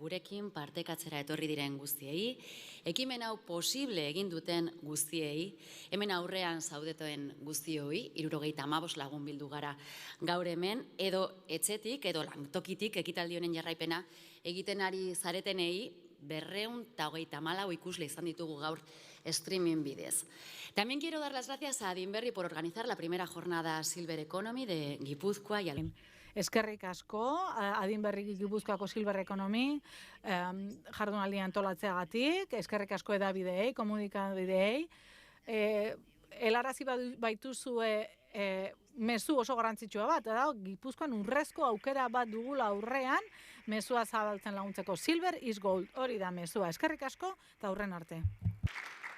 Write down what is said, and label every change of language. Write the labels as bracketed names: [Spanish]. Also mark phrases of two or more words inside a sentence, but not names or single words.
[Basque] Gurekin partekatzera etorri diren guztiei, ekimen hau posible egin duten guztiei, hemen aurrean zaudeten guztioi, 75 lagun bildu gara gaur hemen, edo etxetik, edo lantokitik ekitaldi honen jarraipena egiten ari zaretenei, 234 ikusle izan ditugu gaur streaming bidez. [Spanish] También quiero dar las gracias a Adinberri por organizar la primera jornada Silver Economy de Gipuzkoa y [Basque] Eskerrik asko, Adinberri Gipuzkoako Silver Economy jardunaldia antolatzeagatik, eskerrik asko edabideei, komunikabideei, helarazi baituzue mezu oso garrantzitsua bat, da, Gipuzkoan urrezko aukera bat dugula aurrean, mezua zabaltzen laguntzeko. [English] Silver is gold, [Basque] hori da mezua. Eskerrik asko, eta aurren arte.